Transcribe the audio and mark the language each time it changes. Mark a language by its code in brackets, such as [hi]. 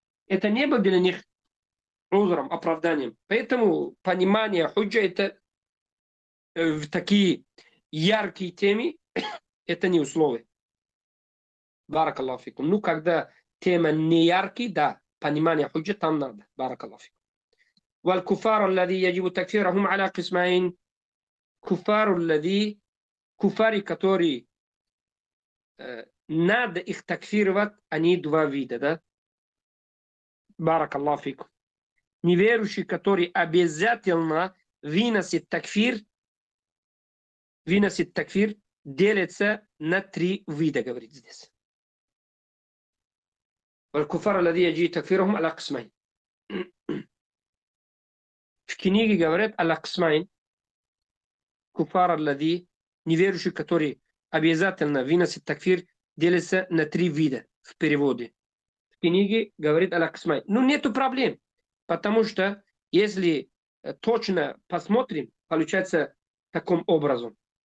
[ru] Это не было для них узром, оправданием. Поэтому понимание худжа это в такие яркие темы, это не условие. Баракаллаху фикум. Ну, когда тема не яркий, да, понимание худжа там надо. Баракаллаху фикум. [ar] والكفار الذي يجب تكفيرهم على قسمين كفار الذي كفار [ru] которые надо их такфировать, они два вида, да? Баракаллаху фикум. Неверующий, который обязательно выносит такфир, делится на три вида, говорит здесь. [ar] والكفار الذي يجب تكفيرهم على قسمين. [ru] В книге говорят «Аль-Аксмайн», [ar] куфар аллади, [ru] неверующий, который обязательно выносит такфир, делится на три вида в переводе. В книге говорит «Аль-Аксмайн». Ну, нету проблем, потому что если точно посмотрим, получается таким образом.